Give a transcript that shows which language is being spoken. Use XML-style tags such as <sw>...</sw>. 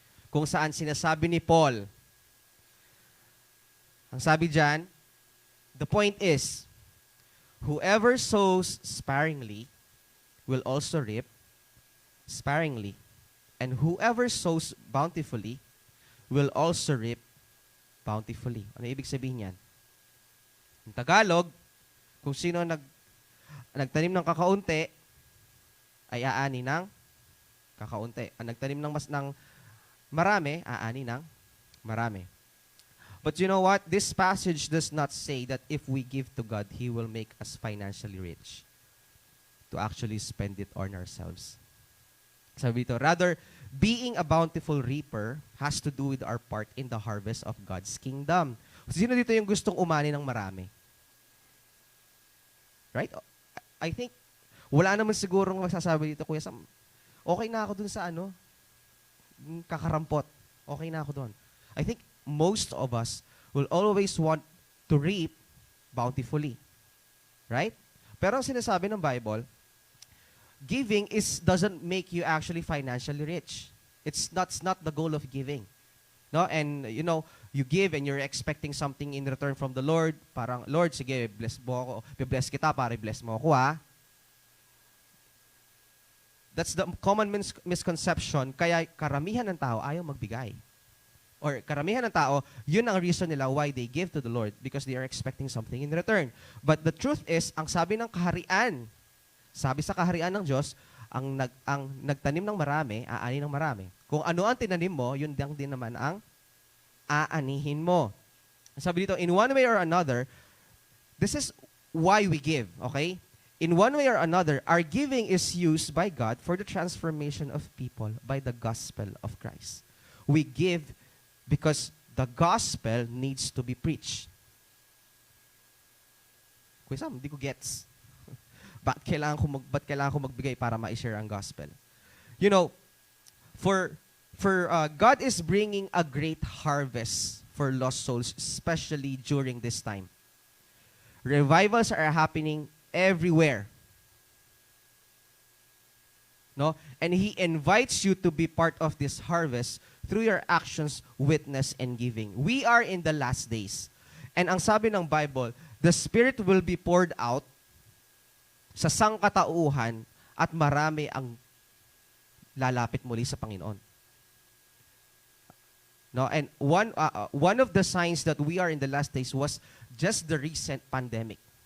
<tl>Kung saan sinasabi ni Paul, ang sabi dyan,</tl> <en>the point is, whoever sows sparingly will also reap sparingly, and whoever sows bountifully will also reap bountifully.</en> <tl>Ano ibig sabihin yan? In Tagalog, kung sino nagtanim ng kakaunti, ay aani ng kakaunti. Ang nagtanim ng marami, aani ng marami.</tl> <en>But you know what? This passage does not say that if we give to God, He will make us financially rich to actually spend it on ourselves.</en> <tl>Sabi ito,</tl> <en>rather, being a bountiful reaper has to do with our part in the harvest of God's kingdom.</en> <tl>Sino dito yung gustong umani ng marami?</tl> <en>Right? I think,</en> <tl>wala naman sigurong magsasabi dito, Kuya Sam, okay na ako dun sa kakarampot. Okay na ako dun.</tl> <en>I think most of us will always want to reap bountifully. Right?</en> <tl>Pero ang sinasabi ng Bible,</tl> <en>giving doesn't make you actually financially rich. It's not the goal of giving. No? And you give and you're expecting something in return from the Lord.</en> <tl>Parang, Lord, sige, bless mo ako. Bless kita para bless mo ako,</tl> <en>That's the common misconception.</en> <tl>Kaya karamihan ng tao ayaw magbigay.</tl> <en>Or</en> <tl>karamihan ng tao, yun ang reason nila</tl> <en>why they give to the Lord, because they are expecting something in return. But the truth is,</en> <tl>ang sabi ng kaharian, sabi sa kaharian ng Diyos, ang nagtanim ng marami, aani ng marami. Kung ano ang tinanim mo, yun din naman ang aanihin mo. Sabi dito,</tl> <en>in one way or another, this is why we give, okay? in one way or another, our giving is used by God for the transformation of people by the gospel of Christ. We give because the gospel needs to be preached.</en> <tl>Kuya Sam, hindi ko gets. Ba't kailangan ko magbigay para ma-share ang gospel?</tl> <en>You know, for God is bringing a great harvest for lost souls, especially during this time. Revivals are happening everywhere. No? And He invites you to be part of this harvest through your actions, witness, and giving. We are in the last days.</en> <tl>And ang sabi ng Bible,</tl> <en>the Spirit will be poured out</en> <tl>sa sangkatauhan at marami ang lalapit muli sa Panginoon.</tl> <en>No, and one of the signs that we are in the last days was just the recent pandemic.</en>